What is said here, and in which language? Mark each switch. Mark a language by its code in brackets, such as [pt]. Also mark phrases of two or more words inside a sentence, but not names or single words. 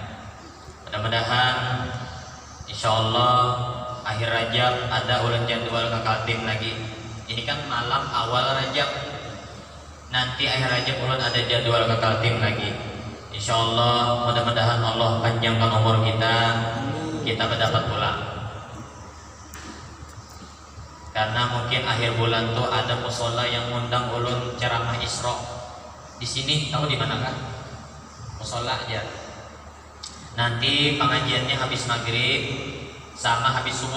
[id] Mudah-mudahan insyaallah akhir Rajab ada ulun jadwal ke Kaltim lagi. Ini kan malam awal Rajab. Nanti akhir Rajab ulun ada jadwal ke Kaltim lagi. Insyaallah mudah-mudahan Allah panjangkan umur kita mendapat pulang. Karena mungkin akhir bulan tuh ada musola yang ngundang ulun ceramah Isra. Di sini tahu di manakah? Musola aja. Nanti pengajiannya habis maghrib sama habis subuh.